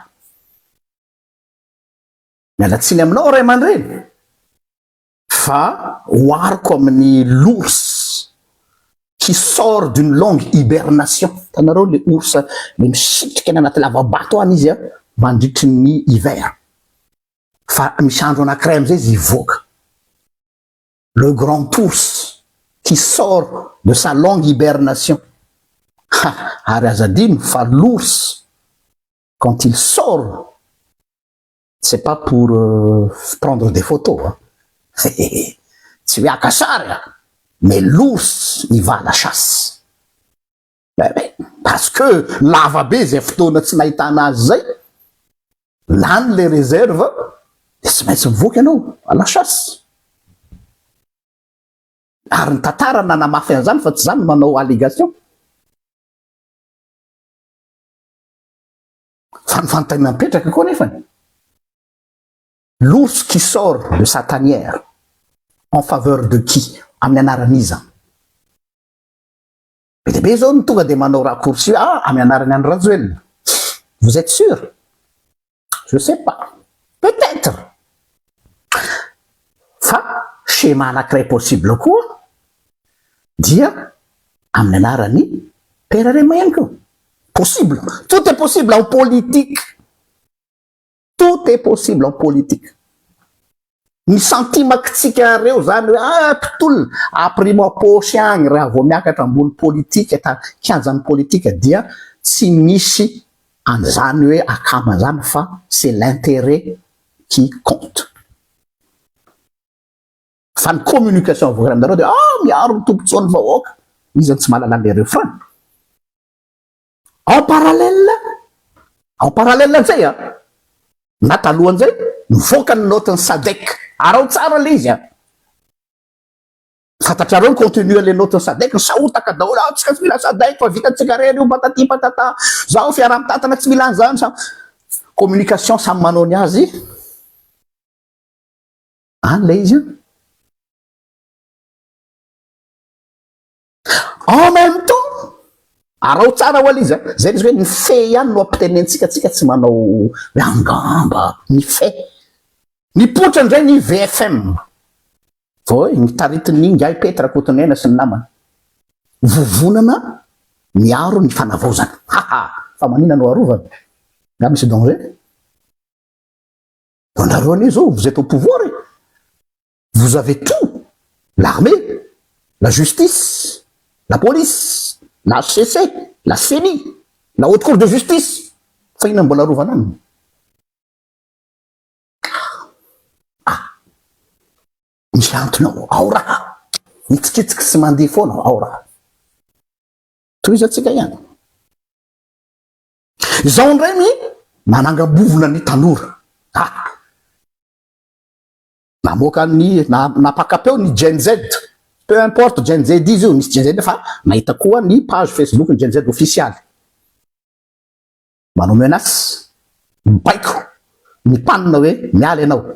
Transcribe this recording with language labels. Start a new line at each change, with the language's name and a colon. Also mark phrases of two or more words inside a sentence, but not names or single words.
Malagasy: mialatsiny aminao ray aman-dreny fa hoariko amin'ny
French: l'ours qui sort d'une longue hibernation
Malagasy: tanareo le ours le misitrika any anaty lavabato any izy mandritry ny hiver fa misy andro anankiray am'izay izy ivoaka
French: le grand ours qui sort de sa longue hibernation.
Malagasy: Ary aza adino fa
French: l'ours, quand il sort, c'est pas pour prendre des photos. Hein.
Malagasy: Tsy hoe haka sary,
French: mais l'ours, il va à la chasse.
Malagasy: Parce que lava be zay fotoana tsy nahitana azy zay, lany le réserve, de tsy maintsy mivoaka ianao
French: à la chasse.
Malagasy: Ary ny tantara nanamafy an'izany fa tsy zany manao allégation. Fa ny fanontaniana mipetraka koa nefany.
French: L'ours qui sort de sa tanière en faveur de qui?
Malagasy: Amin'ny anaran'iza. Be dehibe zao ny tonga de manao raccourci, amin'ny anarany any Rajoelina.
French: Vous êtes sûr? Je sais pas. Peut-être.
Malagasy: Fa schéma anankiray possible koa dia amin'ny anarany Père Rema ihany koa.
French: Possible. Tout est possible en politique. Tout est possible en politique.
Malagasy: Ny santimakitsika reo zany hoe mpitolona aprimo aposy agny raha vao miakatra ambony politika kianjan'ny politika dia tsy misy an'izany hoe akama zany fa
French: c'est l'intérêt qui compte.
Malagasy: Fa ny communication avoaka aminareo de miaro ny tombontsoan'ny vahoaka, izy tsy mahalala le refrain.
French: En parallèle
Malagasy: zay na talohan'izay nivoaka ny notiny SADC. Arao tsara le izy fantatrareo ny contenu le notiny SADC, nisahotaka daholo tsika tsy mila SADC fa vitatsika reny io
French: patati patata
Malagasy: zao fiaraha-mitantana tsy mila an'izany communication samy manao ny azy le izy
French: en même temps
Malagasy: arao tsara ho izy zay izy hoe ny fe ihany no ampitenentsika tsika tsy manao hoe angamba ny fe ny potra ndray ny VFM vao ny taritiny Ngai Petra Kotonena sy ny namany vovonana miaro ny fanavaozana. Fa manina no arovana nga misy danger. Onareo zao
French: vous êtes au pouvoir, vous avez tout, l'armée, la justice, la police, la HCC, la CENI, la haute cour de justice.
Malagasy: Fa ina mbola arovana aminy. Misy antonao ao raha mitsikitsika sy mandeha foana ao raha toizatsika ihany. Zao ndray ny manangambovona ny tanora namoaka ny napakapeo ny Gen Z,
French: peu importe
Malagasy: Gen Z izy io, misy Gen Z fa nahita koa ny page Facebook ny Gen Z official manao menace mibaiko mipanina hoe miala ianao.